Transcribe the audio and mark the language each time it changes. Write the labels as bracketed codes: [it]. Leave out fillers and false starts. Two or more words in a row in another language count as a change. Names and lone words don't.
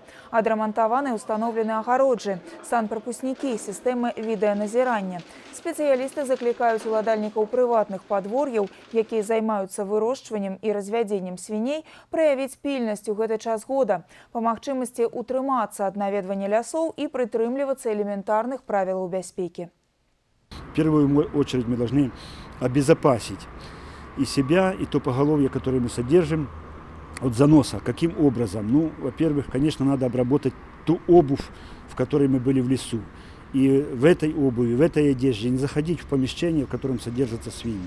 [be] Адрамантаваны і ўстаноўлены агароджы, санпрапускнікі, сістэмы відэаназірання. Спецыялісты заклікаюць уладальнікаў прыватных падвор'яў, якія займаюцца вырошчваннем і развядзеннем свіней, праявіць пільнасць у гэты час года, па магчымасці утрымацца ад наведвання лясоў і прытрымлівацца элементарных правілаў бяспекі. [ru] В первую очередь мы должны обезопасить и себя, и то поголовье, которое мы содержим, от заноса. Каким образом? Ну, во-первых, конечно, надо обработать ту обувь, в которой мы были в лесу. И в этой обуви, в этой одежде не заходить в помещение, в котором содержатся свиньи.